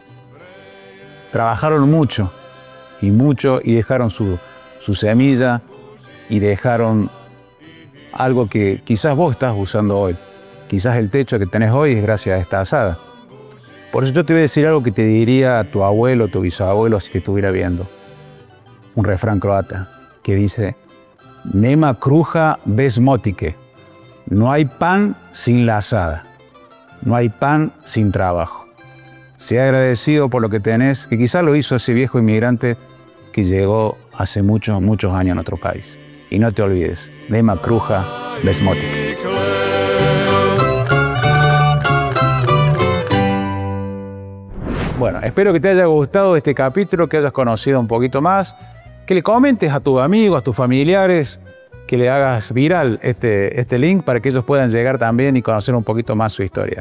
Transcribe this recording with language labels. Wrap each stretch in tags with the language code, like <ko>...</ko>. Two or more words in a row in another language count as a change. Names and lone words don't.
<es>Trabajaron mucho y dejaron su semilla y dejaron algo que quizás vos estás usando hoy. Quizás el techo que tenés hoy es gracias a esta asada. Por eso yo te voy a decir algo que te diría a tu abuelo, tu bisabuelo, si te estuviera viendo. Un refrán croata que dice:</es> <hr>Nema kruha bez motike.</hr> <es>No hay pan sin la asada. No hay pan sin trabajo. Sea agradecido por lo que tenés, que quizás lo hizo ese viejo inmigrante que llegó hace muchos años a nuestro país. Y no te olvides,</es> <hr>Nema kruha bez motike.</hr> <es>Bueno, espero que te haya gustado este capítulo, que hayas conocido un poquito más, que le comentes a tus amigos, a tus familiares, que le hagas viral este link para que ellos puedan llegar también y conocer un poquito más su historia.</es>